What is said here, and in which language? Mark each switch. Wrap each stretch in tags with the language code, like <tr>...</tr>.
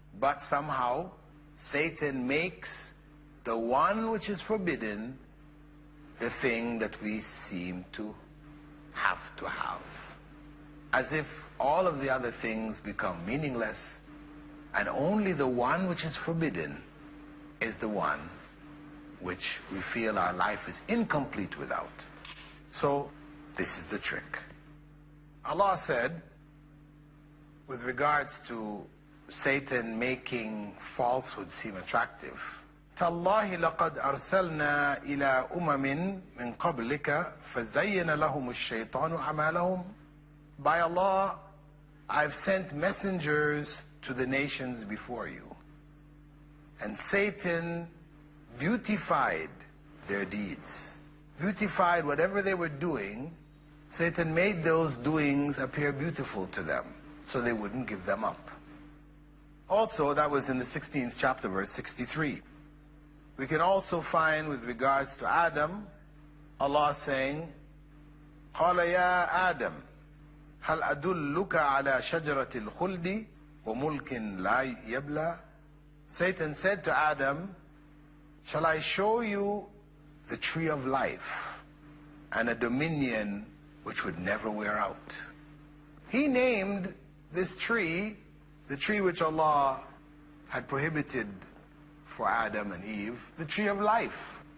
<en>But somehow, Satan makes the one which is forbidden the thing that we seem to have, as if all of the other things become meaningless, and only the one which is forbidden is the one which we feel our life is incomplete without. So this is the trick. Allah said, with regards to Satan making falsehood seem attractive,</en> <ar>تالله لقد أرسلنا إلى أمم من قبلك فزين لهم الشيطان أعمالهم.</ar> <en>By Allah, I've sent messengers to the nations before you, and Satan beautified their deeds, beautified whatever they were doing. Satan made those doings appear beautiful to them, so they wouldn't give them up. Also, that was in the 16th chapter, verse 63. We can also find, with regards to Adam, Allah saying,</en> <ar>قال يا آدم هل أدلك على شجرة الخلد وملك لا يبلى.</ar> <en>Satan said to Adam, shall I show you the tree of life and a dominion which would never wear out? He named this tree, the tree which Allah had prohibited for Adam and Eve, the tree of life.</en>